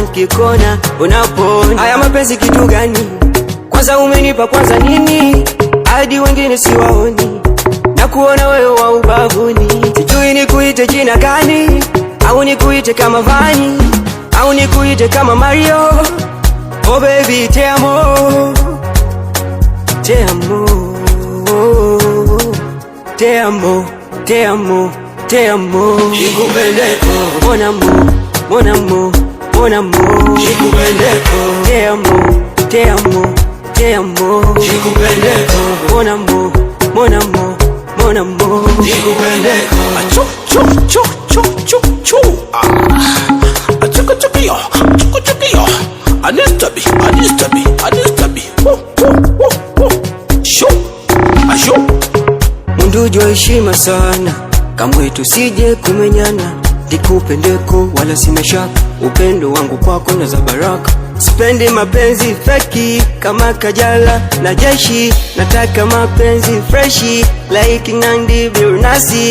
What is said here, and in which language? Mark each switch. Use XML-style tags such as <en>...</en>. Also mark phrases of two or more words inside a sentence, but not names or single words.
<sw>Nikikona unapona. Haya mapenzi kitu gani? Kwanza umenipa kwanza nini? Hadi wengine siwaoni, na kuona wewe wa ubavuni. Sijui nikuite jina gani, au nikuite kama Vani, au nikuite kama Mario.</sw> <en>Oh baby,</en> <es>te amo, te amo, te amo, te amo, te amo.</es> <sw>Nikupendeko,</sw> <fr>mon amour, mon amour, mon amour.</fr> <sw>nikupendeko,</sw> <es>Te amo, te amo, te amo.</es> <sw>nikupendeko,</sw> <fr>Mon amour, mon amour, mon amour.</fr> <sw>nikupendeko. Achu, chu, chu, chu, chu, chu. Achuka, chuka, yo. Chuka, chuka, yo. Anistabi, anistabi, anistabi. Woo, woo, woo, woo. Shoo, asho. Mundujo heshima sana, kamwe tusije kumenyana. Nikupendeko wala sina shaka, upendo wangu kwako na za baraka. Sipendi mapenzi feki kama Kajala na Jeshi, nataka mapenzi freshi like Nandi Billnass.</sw>